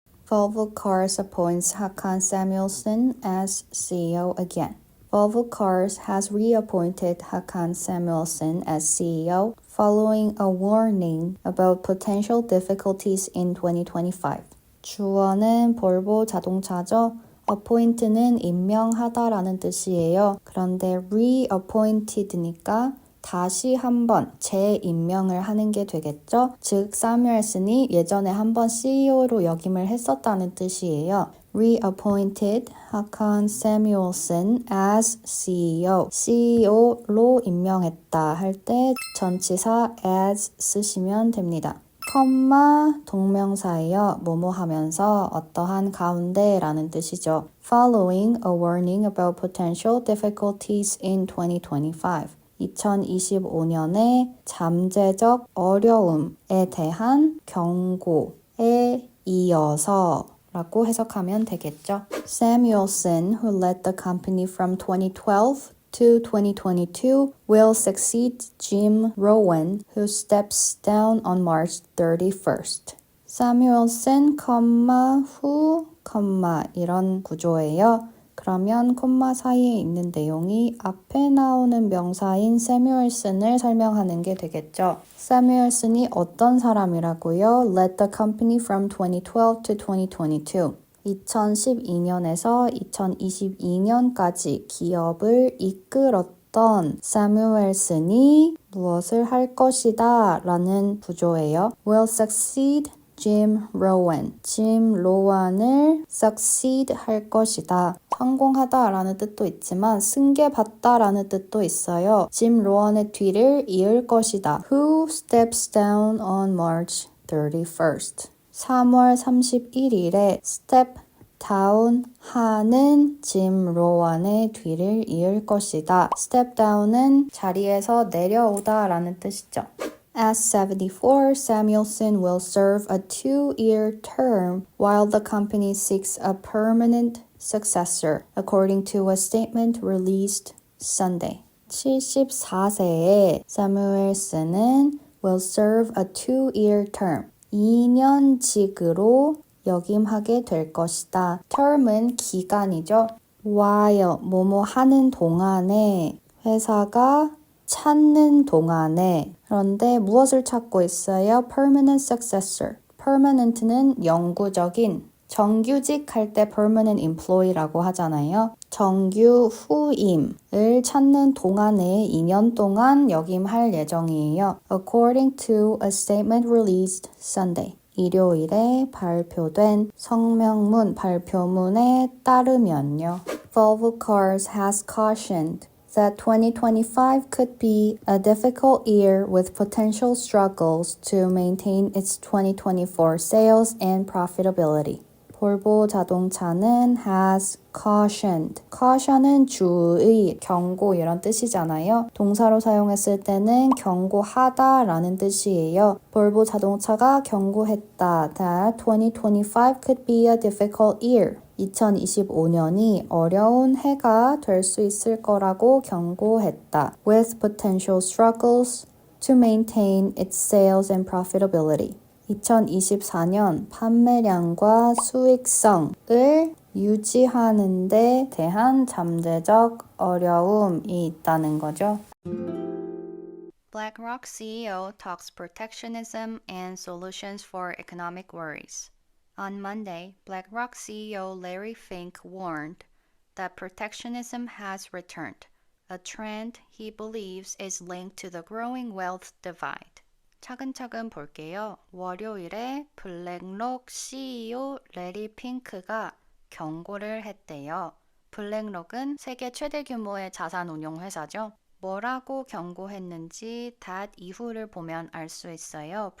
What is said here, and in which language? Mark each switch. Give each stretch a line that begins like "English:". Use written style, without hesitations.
English: Volvo Cars appoints Hakan Samuelsson as CEO again. Volvo Cars has reappointed Hakan Samuelsson as CEO following a warning about potential difficulties in 2025.
Korean: 주어는 볼보 자동차죠. appoint는 임명하다라는 뜻이에요. 그런데 reappointed니까 다시 한번 재임명을 하는 게 되겠죠. 즉, 사뮤엘슨이 예전에 한번 CEO로 역임을 했었다는 뜻이에요.
English: Reappointed Hakan Samuelsson as CEO.
Korean: CEO로 임명했다 할 때 전치사 as 쓰시면 됩니다. 컴마 동명사예요. 뭐뭐 하면서 어떠한 가운데라는 뜻이죠.
English: Following a warning about potential difficulties in 2025.
Korean: 2025년에 잠재적 어려움에 대한 경고에 이어서 라고 해석하면 되겠죠.
English: Samuelsson, who led the company from 2012 to 2022, will succeed Jim Rowan, who steps down on March 31st.
Korean: Samuelsson, 후, 이런 구조예요. 그러면 콤마 사이에 있는 내용이 앞에 나오는 명사인 Samuelson을 설명하는 게 되겠죠. Samuelson이 어떤 사람이라고요?
English: Led the company from 2012 to 2022.
Korean: 2012년에서 2022년까지 기업을 이끌었던 사뮤엘슨이 무엇을 할 것이다 라는 구조예요.
English: Will succeed Jim Rowan.
Korean: Jim Rowan을 succeed 할 것이다. 성공하다 라는 뜻도 있지만 승계받다 라는 뜻도 있어요. Jim Rowan의 뒤를 이을 것이다.
English: Who steps down on March 31st.
Korean: 3월 31일에 step down 하는 짐 로완의 뒤를 이을 것이다. step down은 자리에서 내려오다 라는 뜻이죠.
English: As 74, Samuelsson will serve a 2-year term while the company seeks a permanent successor, according to a statement released Sunday.
Korean: 74세의 사무엘슨은
English: will serve a 2-year term.
Korean: 2년직으로 역임하게 될 것이다. term은 기간이죠. while 뭐뭐 하는 동안에 회사가 찾는 동안에 그런데 무엇을 찾고 있어요?
English: permanent successor.
Korean: permanent는 영구적인 정규직 할 때
English: permanent employee
Korean: 라고 하잖아요. 정규 후임을 찾는 동안에 2년 동안 역임할 예정이에요.
English: According to a statement released Sunday.
Korean: 일요일에 발표된 성명문 발표문에 따르면요.
English: Volvo Cars has cautioned that 2025 could be a difficult year with potential struggles to maintain its 2024 sales and profitability.
Korean: 볼보 자동차는
English: has cautioned.
Korean: caution은 주의, 경고 이런 뜻이잖아요. 동사로 사용했을 때는 경고하다 라는 뜻이에요. 볼보 자동차가 경고했다.
English: That 2025 could be a difficult year.
Korean: 2025년이 어려운 해가 될 수 있을 거라고 경고했다.
English: With potential struggles to maintain its sales and profitability.
Korean: 2024년 판매량과 수익성을 유지하는 데 대한 잠재적 어려움이 있다는 거죠.
English: BlackRock CEO talks protectionism and solutions for economic worries. On Monday, BlackRock CEO Larry Fink warned that protectionism has returned, a trend he believes is linked to the growing wealth divide.
Korean: 차근차근 볼게요. 월요일에 블랙록 CEO 레리 핑크가 경고를 했대요. 블랙록은 세계 최대 규모의 자산운용 회사죠. 뭐라고 경고했는지 that 이후를 보면 알 수 있어요.